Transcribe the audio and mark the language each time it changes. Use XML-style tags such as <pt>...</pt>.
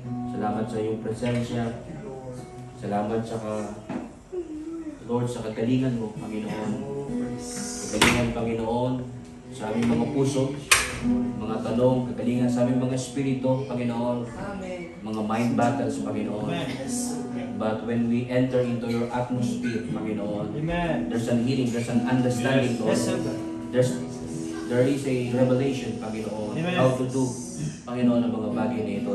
<tl>Salamat sa iyong presensya. Salamat sa Lord, sa kagalingan mo, Panginoon. Kagalingan, Panginoon, sa aming mga puso, mga tanong, kagalingan sa aming mga espiritu, Panginoon. Mga mind battles, Panginoon.</tl> <en>But when we enter into your atmosphere, Panginoon, there's an healing, there's an understanding, Lord. There is a revelation, Panginoon, how to do, Panginoon,</en> <tl>ang mga bagay na ito.</tl>